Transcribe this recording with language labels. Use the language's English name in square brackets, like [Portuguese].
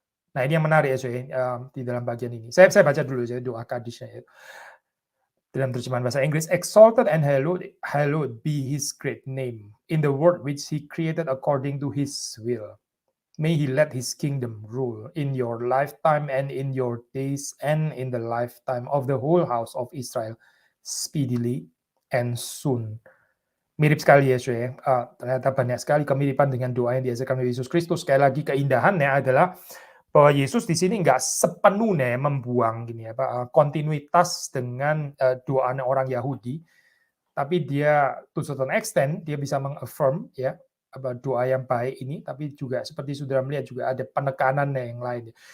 [Indonesian] Nah ini yang menarik ya di dalam bagian ini. Saya baca dulu ya doa Kadisnya ya. [English] Dalam terjemahan bahasa Inggris, "Exalted and hallowed be his great name in the world which he created according to his will. May he let his kingdom rule in your lifetime and in your days and in the lifetime of the whole house of Israel speedily and soon." [Indonesian] Mirip sekali ya, ternyata banyak sekali kemiripan dengan doa yang diajarkan oleh Yesus Kristus. Sekali lagi keindahannya adalah bahwa Yesus di sini nggak sepenuhnya membuang kontinuitas dengan doanya orang Yahudi, tapi dia [English] to certain extent [Indonesian] dia bisa mengaffirm ya doa yang baik ini, tapi juga seperti saudara melihat juga ada penekanannya yang lain.